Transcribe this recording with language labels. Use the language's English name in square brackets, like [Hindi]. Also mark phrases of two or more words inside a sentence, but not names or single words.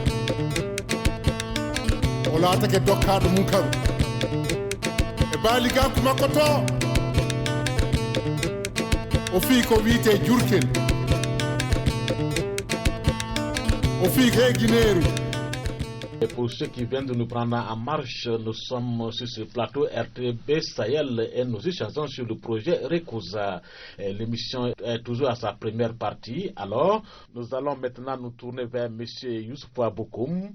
[Fula] o laatake dokkaɗo mum karu e baaligaku makko to o fii ko wiyete jurkel o fii ko e guinéeru. [French] Et pour ceux qui viennent de nous prendre en marche, nous sommes sur ce plateau RTB Sahel et nous échangeons sur le projet Rekosa. L'émission est toujours à sa première partie. Alors, nous allons maintenant nous tourner vers M. Youssoufou Abokoum.